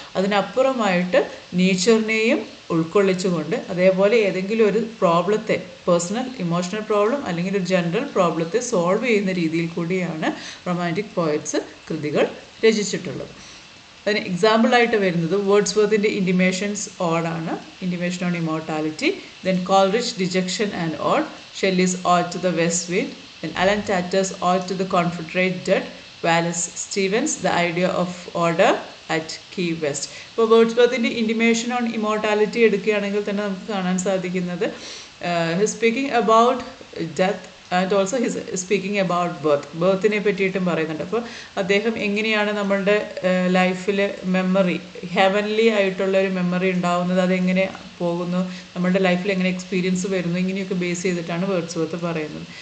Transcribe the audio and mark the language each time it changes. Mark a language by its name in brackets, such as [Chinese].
[Malayalam] അതിനപ്പുറമായിട്ട് നേച്ചറിനെയും ഉൾക്കൊള്ളിച്ചുകൊണ്ട് അതേപോലെ ഏതെങ്കിലും ഒരു പ്രോബ്ലത്തെ, പേഴ്സണൽ ഇമോഷണൽ പ്രോബ്ലം അല്ലെങ്കിൽ ഒരു ജനറൽ പ്രോബ്ലത്തെ സോൾവ് ചെയ്യുന്ന രീതിയിൽ കൂടിയാണ് റൊമാൻറ്റിക് പോയറ്റ്സ് കൃതികൾ രചിച്ചിട്ടുള്ളത്. അതിന് എക്സാമ്പിളായിട്ട് വരുന്നത് വേർഡ്സ്വർത്തിൻ്റെ ഇൻറ്റിമേഷൻസ് ഓഡാണ്, intimation on immortality. [English] Then Coleridge dejection and ode, Shelley's ode to the west wind, then Alan Tatter's Ode to the Confederate Dead, Wallace Stevens The Idea of Order at Key West. [Malayalam] ഇപ്പോൾ വേർഡ്സ്വർത്തിൻ്റെ intimation on immortality എടുക്കുകയാണെങ്കിൽ തന്നെ നമുക്ക് കാണാൻ സാധിക്കുന്നത് [English] his speaking about death and also his speaking about [Malayalam] ബർത്തിനെ പറ്റിയിട്ടും പറയുന്നുണ്ട്. അപ്പോൾ അദ്ദേഹം എങ്ങനെയാണ് നമ്മളുടെ ലൈഫിൽ മെമ്മറി, ഹെവൻലി ആയിട്ടുള്ള ഒരു മെമ്മറി ഉണ്ടാവുന്നത്, അതെങ്ങനെ പോകുന്നു, നമ്മളുടെ ലൈഫിൽ എങ്ങനെ എക്സ്പീരിയൻസ് വരുന്നു, ഇങ്ങനെയൊക്കെ ബേസ് ചെയ്തിട്ടാണ് വേർഡ്സ്വർത്ത് പറയുന്നത്.